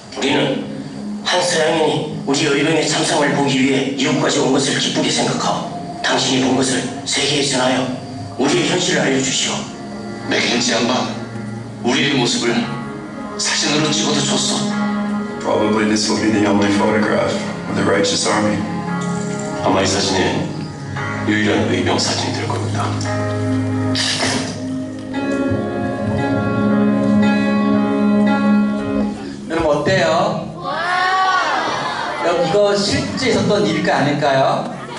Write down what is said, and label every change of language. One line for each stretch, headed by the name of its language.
Korean: 우리는 한 서양인이 우리 의병의 참상을 보기 위해 이곳까지 온 것을 기쁘게 생각하오. 당신이 본 것을 세계에 전하여 우리의 현실을 알려주시오. 맥켄지 양반, 우리의 모습을 사진으로 찍어도 좋소.
English: probably this will be the only photograph of the righteous army.
Korean: 아마 이 사진이 유일한 의병 사진이 될 겁니다. 여러분 어때요? 여러분 이거 실제 있었던 일일까 아닐까요?